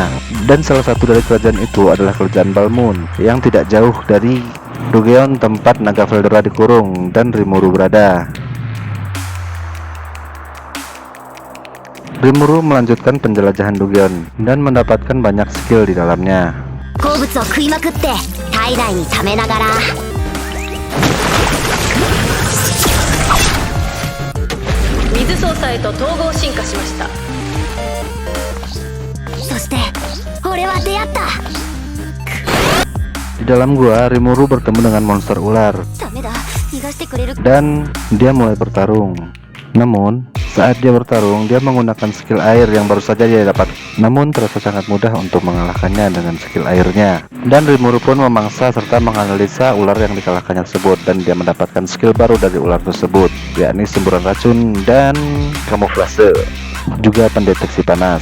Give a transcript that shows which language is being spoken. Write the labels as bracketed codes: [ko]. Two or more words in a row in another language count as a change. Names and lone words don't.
[id] Dan salah satu dari kerajaan itu adalah kerajaan Balmond yang tidak jauh dari Dogeon tempat naga Veldora dikurung dan Rimuru berada. Rimuru melanjutkan penjelajahan Dogeon dan mendapatkan banyak skill di dalamnya. [ja] 鉱物を食いまくって体内に溜めながら水操作へと統合進化しました。そして俺は出会った。 [id] Di dalam gua, Rimuru bertemu dengan monster ular [ja] ダメだ逃がしてくれる。 [id] dan dia mulai bertarung. Namun saat dia bertarung, dia menggunakan skill air yang baru saja dia dapat. Namun terasa sangat mudah untuk mengalahkannya dengan skill airnya. Dan Rimuru pun memangsa serta menganalisa ular yang dikalahkannya tersebut, dan dia mendapatkan skill baru dari ular tersebut, yakni semburan racun dan kamuflase, juga pendeteksi panas.